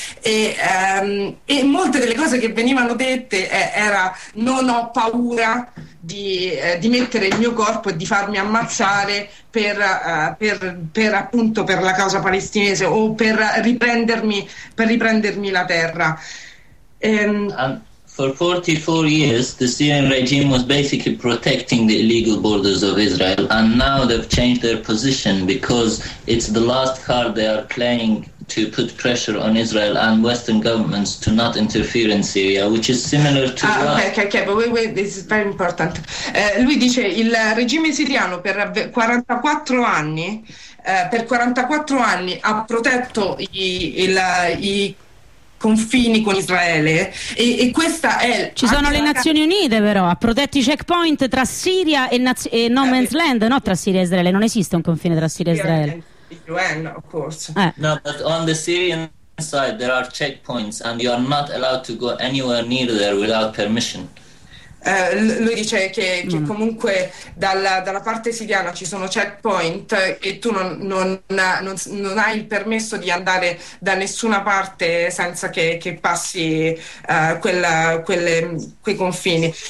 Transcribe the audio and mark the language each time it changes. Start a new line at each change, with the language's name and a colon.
Italian: e molte delle cose che venivano dette era: non ho paura di mettere il mio corpo e di farmi ammazzare per la causa palestinese, o per riprendermi la terra.
English: And for 44 years the Syrian regime was basically protecting the illegal borders of Israel, and now they've changed their position because it's the last card they are playing to put pressure on Israel and Western governments to not interfere in Syria, which is similar to Okay, this is very important.
Italian: Lui dice il regime siriano per 44 anni ha protetto i confini con Israele, e questa è... Ci sono le Nazioni Unite, però, ha protetto i checkpoint tra Siria e No Man's Land, no, tra Siria e Israele, non esiste un confine tra Siria e Israele.
English: UN, of course. No, but on the Syrian side there are checkpoints and you are not allowed to go anywhere near there without permission.
Italian: Lui dice che comunque dalla parte siriana ci sono checkpoint e tu non hai il permesso di andare da nessuna parte senza che passi quei confini.